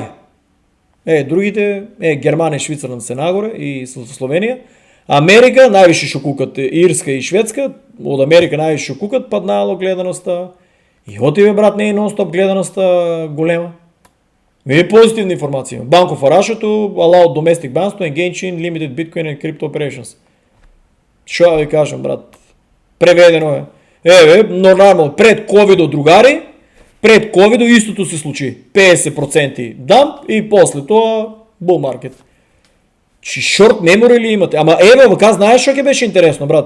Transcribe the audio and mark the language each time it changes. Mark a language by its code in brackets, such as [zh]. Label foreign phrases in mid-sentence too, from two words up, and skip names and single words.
[mk] Другите, Германија, Швицарна се нагоре и Словенија. Америка највише шо кукат, Ирска и Шведска, од Америка највише шо кукат, паднало гледаноста. И отиве, брат, не е нон-стоп гледаноста голема. Е позитивна информација. [en] Bank of Russia allowed domestic banks to engage in limited Bitcoin and crypto operations. [mk] Шо да ви кажам, брат? Преведено е. Нормално, пред ковидо, другари, пред ковидо истото се случи. 50% дамп и после тоа [en] bull market. [mk] Чи [en] short memory [mk] ли имате? Ама вака, знаеш што ќе беше интересно, брат?